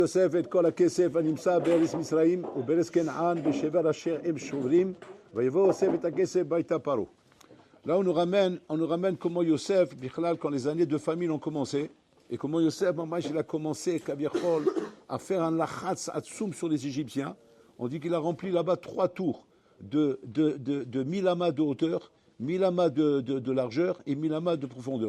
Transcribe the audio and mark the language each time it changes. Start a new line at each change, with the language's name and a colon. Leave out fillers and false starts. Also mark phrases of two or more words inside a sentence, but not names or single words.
Hebrew: יוסף את כל הכסף הנמצא בארץ מצרים ובארץ כנען בשבר אשר הם שוברים ויבוא יוסף את הכסף ביתה פרעה.
French: Là on nous ramène comment Yosef, quand les années de famine ont commencé, et comment Yosef, il a commencé à faire un
Hebrew: לחץ עצום
French: sur les Égyptiens. On dit qu'il a rempli là-bas 3 tours de 1000 amas de hauteur, 1000 amas de largeur et 1000 amas de profondeur.